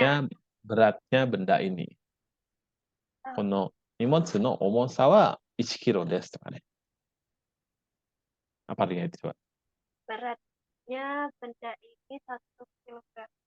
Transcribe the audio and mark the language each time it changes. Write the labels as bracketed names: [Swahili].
[Indonesian] Beratnya, beratnya benda ini. あ、 [Japanese] この荷物の重さは1キロですとかね。 [Indonesian] Apa artinya itu coba? beratnya benda ini 1 kilogram.